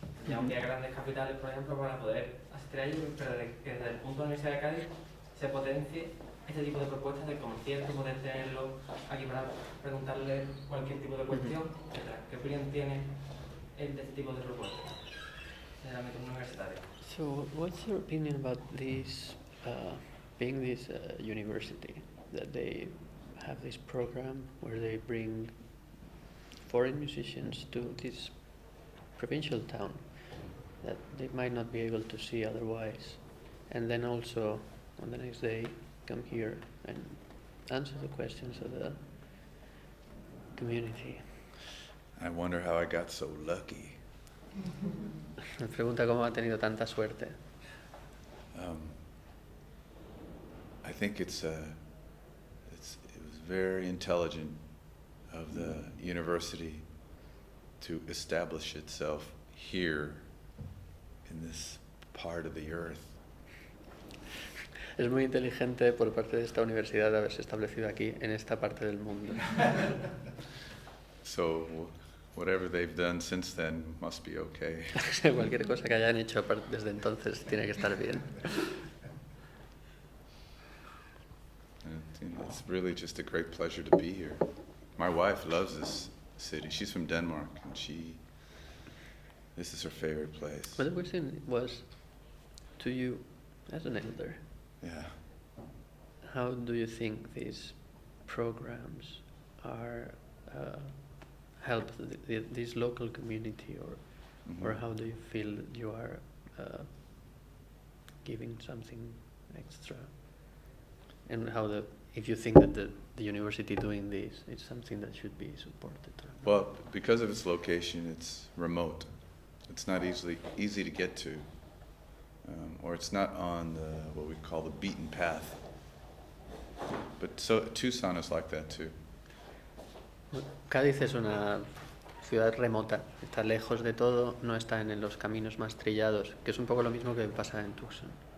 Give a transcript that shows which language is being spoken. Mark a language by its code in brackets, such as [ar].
[es] Tendríamos que ir a grandes capitales, por ejemplo, para poder asistir a ellos, pero que desde el punto de la Universidad de Cádiz se potencie este tipo de propuestas de concierto, poder tenerlo aquí para preguntarle cualquier tipo de cuestión, etc. ¿Qué opinión tiene él de este tipo de propuestas en el ámbito universitario? [en] So, what's your opinion about this, being this university, that they have this program where they bring foreign musicians to this provincial town that they might not be able to see otherwise, and then also on the next day come here and answer the questions of the community? I wonder how I got so lucky. [es] Me pregunta cómo ha tenido tanta suerte. [en] I think it was very intelligent of the university to establish itself here in this part of the earth. [es] Es muy inteligente por parte de esta universidad de haberse establecido aquí, en esta parte del mundo. [en] So whatever they've done since then must be okay. [es] Cualquier cosa que hayan hecho desde entonces tiene que estar bien. [en] And, it's really just a great pleasure to be here. My wife loves this city. She's from Denmark, and this is her favorite place. But the question was, to you, as an elder, Yeah. how do you think these programs are help this local community, or how do you feel you are giving something extra, and if you think that the university doing this is something that should be supported. Well, because of its location, it's remote. It's not easy to get to, or it's not on what we call the beaten path. But Tucson is like that too. [es] Cádiz es una ciudad remota, está lejos de todo, no está en los caminos más trillados, que es un poco lo mismo que pasa en Tucson.